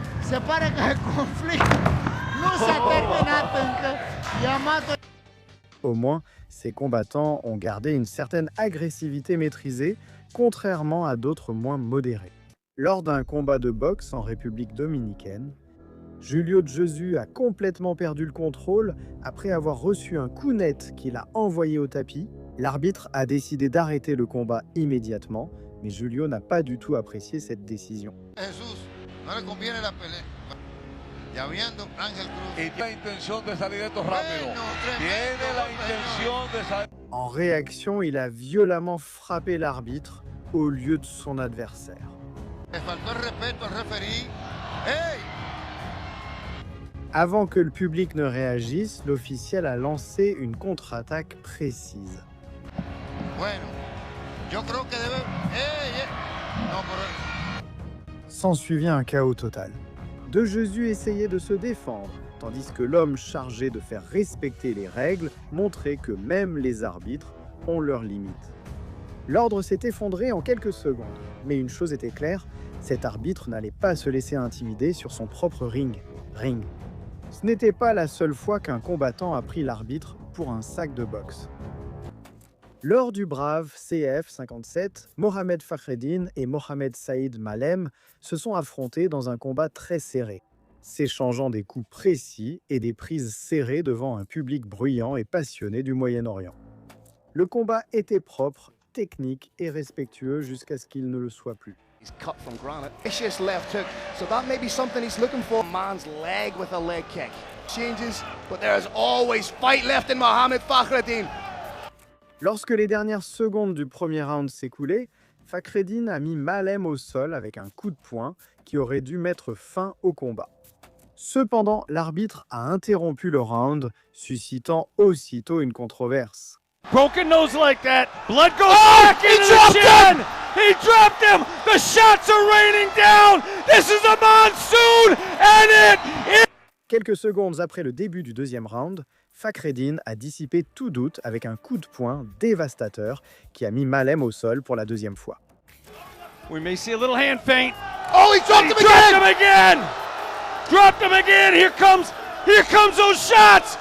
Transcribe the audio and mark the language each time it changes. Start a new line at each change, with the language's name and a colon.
Romanian: Se pare că conflictul nu s-a terminat încă. Yamato...
French: Au moins, ces combattants ont gardé une certaine agressivité maîtrisée, contrairement à d'autres moins modérés. Lors d'un combat de boxe en République dominicaine, Julio Josu a complètement perdu le contrôle après avoir reçu un coup net qui l'a envoyé au tapis. L'arbitre a décidé d'arrêter le combat immédiatement, mais Julio n'a pas du tout apprécié cette décision.
Spanish: Jesús, no le conviene la pelea. Ya viendo Ángel Cruz. Y tiene la intención de salir de esto rápido. Bueno, Tiene la intención de salir.
French: En réaction, il a violemment frappé l'arbitre au lieu de son adversaire.
Spanish: Le faltó el respeto al referí. ¡Ey!
French: Avant que le public ne réagisse, l'officiel a lancé une contre-attaque précise.
Spanish: Bueno, yo creo que debe. ¡Ey! No, pero.
French: S'ensuivit un chaos total. De Josu essayait de se défendre, tandis que l'homme chargé de faire respecter les règles montrait que même les arbitres ont leurs limites. L'ordre s'est effondré en quelques secondes, mais une chose était claire, cet arbitre n'allait pas se laisser intimider sur son propre ring. Ce n'était pas la seule fois qu'un combattant a pris l'arbitre pour un sac de boxe. Lors du brave CF57, Mohamed Fakhreddine et Mohamed Saïd Malem se sont affrontés dans un combat très serré, s'échangeant des coups précis et des prises serrées devant un public bruyant et passionné du Moyen-Orient. Le combat était propre, technique et respectueux jusqu'à ce qu'il ne le soit plus.
English: He's cut from granite. Vicious left hook. So that may be something he's looking for. Man's leg with a leg kick. Changes, but there's always fight left in Mohamed Fakhreddine.
French: Lorsque les dernières secondes du premier round s'écoulaient, Fakhreddine a mis Malem au sol avec un coup de poing qui aurait dû mettre fin au combat. Cependant, l'arbitre a interrompu le round, suscitant aussitôt une controverse.
English: Broken nose like that. Blood goes back into the chin. He dropped him. The shots are raining down. This is a monsoon, and it is.
French: Quelques secondes après le début du deuxième round, Fakhreddine a dissipé tout doute avec un coup de poing dévastateur qui a mis Malem au sol pour la deuxième fois.
English: We may see a little hand feint. Oh, he dropped him again! Dropped him again. Here comes those shots.